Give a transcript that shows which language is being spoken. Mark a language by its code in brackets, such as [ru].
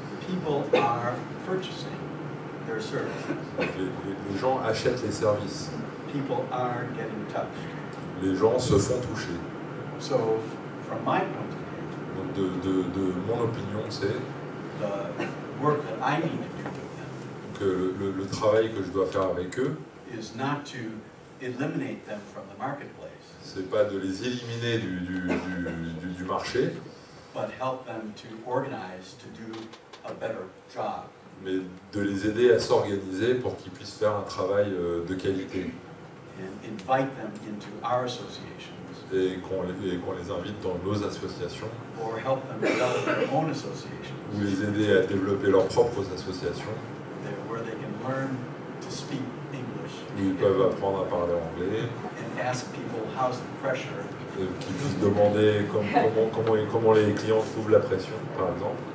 [en] People are purchasing their services. [fr] Donc, les gens achètent les services. [en] People are getting touched. [fr] Les gens se font toucher. [en] So, from my point of view, [fr] Donc de mon opinion, c'est [en] the work that I need to do with them [fr] que le travail que je dois faire avec eux, [en] is not to eliminate them from the marketplace, [fr] c'est pas de les éliminer du marché, [en] but help them to organize to do a better job. [fr] mais de les aider à s'organiser pour qu'ils puissent faire un travail de qualité [en] And invite them into our associations, [fr] et qu'on les invite dans nos associations [en] or help them develop their own associations, [fr] ou les aider à développer leurs propres associations [en] where they can learn to speak English [fr] où ils peuvent apprendre à parler anglais, [en] and ask people how's the pressure, [fr] qu'ils puissent demander comment les clients trouvent la pression, par exemple.